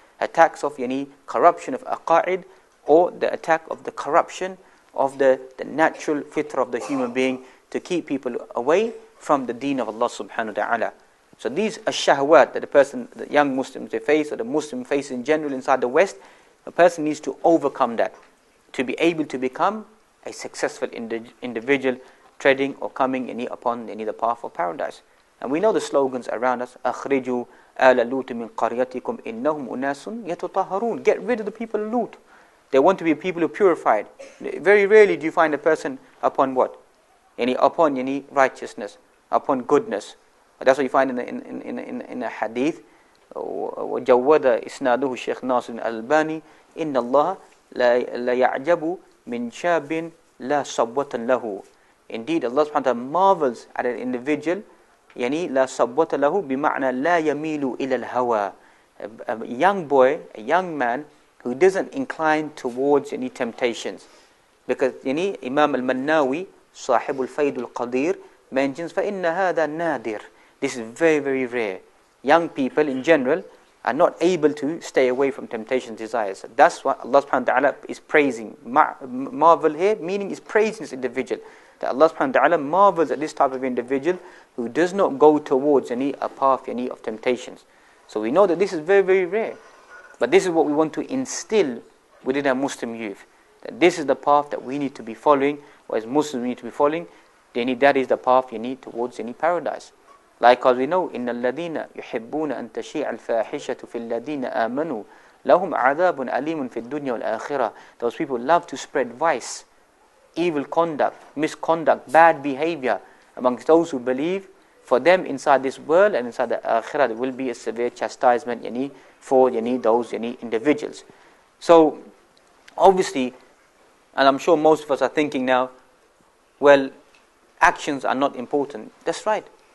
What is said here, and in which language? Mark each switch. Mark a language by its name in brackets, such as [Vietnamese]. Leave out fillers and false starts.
[English] Attacks of corruption of aqa'id, or the attack of the corruption of the natural fitrah of the human being, to keep people away from the deen of Allah subhanahu wa ta'ala. So these are shahwat that the young Muslims they face, or the Muslim face in general inside the West. A person needs to overcome that, to be able to become a successful individual, treading or coming upon the path of paradise. And we know the slogans around us, [Arabic] أخرجوا آل لوط من قريتكم إنهم أناس يتطهرون. [English] Get rid of the people of Lut. They want to be people who are purified. Very rarely do you find a person upon what? Upon righteousness, upon goodness. That's what you find in a hadith. [Arabic] وجود إسناده الشيخ ناصر الألباني إن الله لا يعجب من شاب لا صبوة له. [English] Indeed, Allah subhanahu wa ta'ala marvels at an individual, [Arabic] لا صبوة له بمعنى لا يميل إلى الهوى. [English] A young boy, a young man who doesn't incline towards any temptations. Because Imam al-Mannawi, [Arabic] صاحب الفيد القدير, [English] mentions [Arabic] فإن هذا نادر. [English] This is very, very rare. Young people in general are not able to stay away from temptation desires. That's what Allah subhanahu wa ta'ala is praising. Marvel here, meaning is praising this individual. That Allah subhanahu wa ta'ala marvels at this type of individual who does not go towards a path of temptations. So we know that this is very, very rare. But this is what we want to instill within our Muslim youth. That this is the path that we need to be following, or as Muslims we need to be following. That is the path towards paradise. Likewise we know, [Arabic] إِنَّ الَّذِينَ يُحِبُّونَ أَن تَشِيعَ الْفَاحِشَةُ فِي الَّذِينَ آمَنُوا لَهُمْ عَذَابٌ أَلِيمٌ فِي الدُّنْيَا وَالْآخِرَةِ. [English] Those people love to spread vice, evil conduct, misconduct, bad behavior amongst those who believe. For them inside this world and inside the akhirah there will be a severe chastisement for those individuals. So obviously, and I'm sure most of us are thinking now, well, actions are not important. That's right.